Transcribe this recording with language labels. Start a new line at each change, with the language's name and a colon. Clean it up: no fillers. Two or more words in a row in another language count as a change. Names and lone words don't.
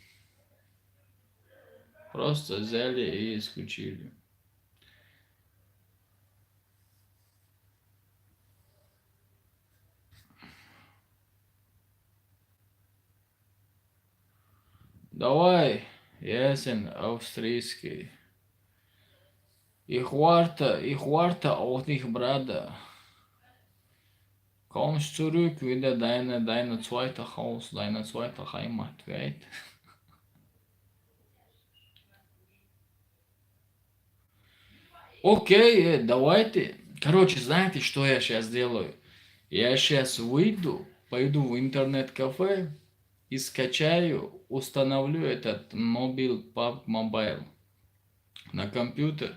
Russian: Просто взяли и исключили. Давай, ясен, австрийский.
German: Ich warte auf dich, Bruder. Kommst zurück, wieder deine zweite Haus, deine zweite Heimat, right?
Russian: Окей, давайте. Короче, знаете, что я сейчас делаю? Я сейчас выйду, пойду в интернет-кафе и скачаю, установлю этот мобил PUBG Mobile на компьютер.